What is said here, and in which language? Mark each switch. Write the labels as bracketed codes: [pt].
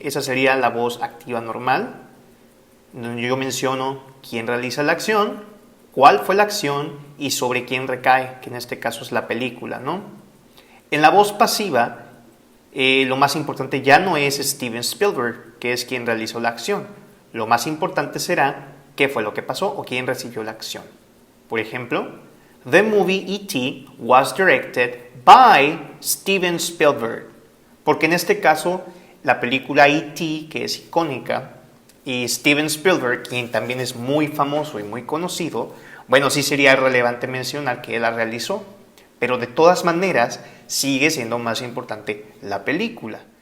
[es] Esa sería la voz activa normal, donde yo menciono quién realiza la acción, cuál fue la acción y sobre quién recae, que en este caso es la película, ¿no? En la voz pasiva, lo más importante ya no es Steven Spielberg, que es quien realizó la acción. Lo más importante será qué fue lo que pasó o quién recibió la acción. Por ejemplo, [en] the movie E.T. was directed by Steven Spielberg. [es] Porque en este caso, la película E.T., que es icónica, y Steven Spielberg, quien también es muy famoso y muy conocido, bueno, sí sería relevante mencionar que él la realizó. Pero de todas maneras, sigue siendo más importante la película.